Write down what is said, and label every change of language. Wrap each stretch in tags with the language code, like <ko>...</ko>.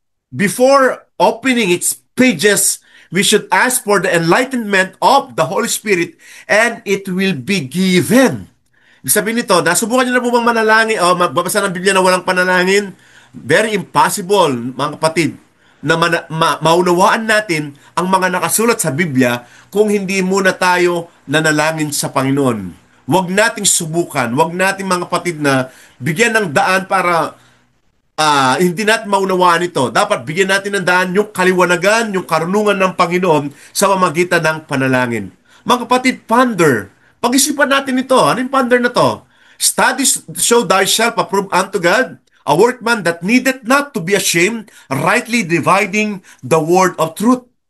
<en>Before opening its pages, we should ask for the enlightenment of the Holy Spirit and it will be given.</en> <tl>Ibig sabihin nito, nasubukan niyo na po bang manalangin o magbabasa ng Biblia na walang panalangin?</tl> <en>Very impossible,</en> <tl>mga kapatid, na maunawaan natin ang mga nakasulat sa Biblia kung hindi muna tayo nanalangin sa Panginoon. Huwag nating subukan, huwag nating, mga kapatid, na bigyan ng daan para hindi natin maunawaan ito. Dapat bigyan natin ng daan yung kaliwanagan, yung karunungan ng Panginoon sa pamamagitan ng panalangin. Mga kapatid, ponder. Pag-isipan natin ito. Ano yung ponder na to?</tl> <en>Study show thyself approved unto God, a workman that needeth not to be ashamed, rightly dividing the word of truth.</en>